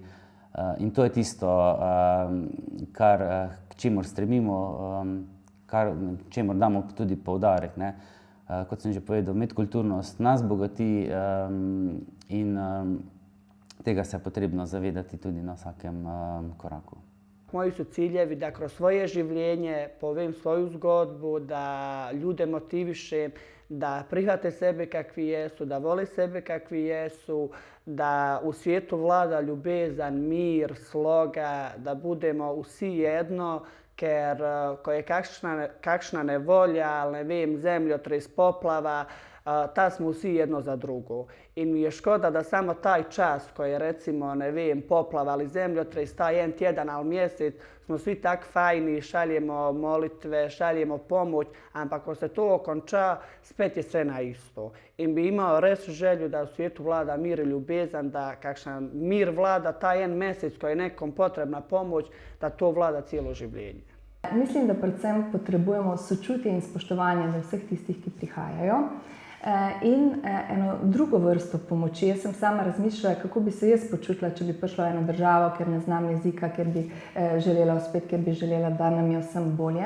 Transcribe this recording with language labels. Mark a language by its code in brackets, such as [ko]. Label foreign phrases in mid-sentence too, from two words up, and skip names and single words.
[sl] In to je tisto, k čemur stremimo, čemur damo tudi poudarek, ne. Kot sem že povedal, medkulturnost nas bogati in tega se je potrebno zavedati tudi na vsakem koraku. [bs] Moji su ciljevi da kroz svoje življenje povem svoju zgodbu, da ljude motivišem, da prihvate sebe kakvi jesu, da vole sebe kakvi jesu, da u svijetu vlada ljubezan, mir, sloga, da budemo vsi jedno, [sl] ker ko je kakšna [bs] nevolja, ali [sl] ne vem, [bs] zemljotres, poplava, ta smo vsi jedno za drugo. In mi je škoda da samo taj čas koji je recimo, [sl] ne vem, [bs] poplava ali zemljotres, taj jedan tjedan ali mjesec, smo svi tak fajni, šaljemo molitve, šaljemo pomoć, [sl] ampak ako [bs] se to okonča, spet je sve na isto. In bi imao res želju da u svijetu vlada mir i ljubezan, da kakšan mir vlada taj jedan mjesec koji je nekom potrebna pomoć, da to vlada cijelo življenje. [sl] Mislim, da predvsem potrebujemo sočutje in spoštovanje do vseh tistih, ki prihajajo. In eno drugo vrsto pomoči. Jaz sem sama razmišljala, kako bi se jaz počutila, če bi prišla v eno državo, ker ne znam jezika, ker bi želela uspeti, ker bi želela, da nam je vsem bolje.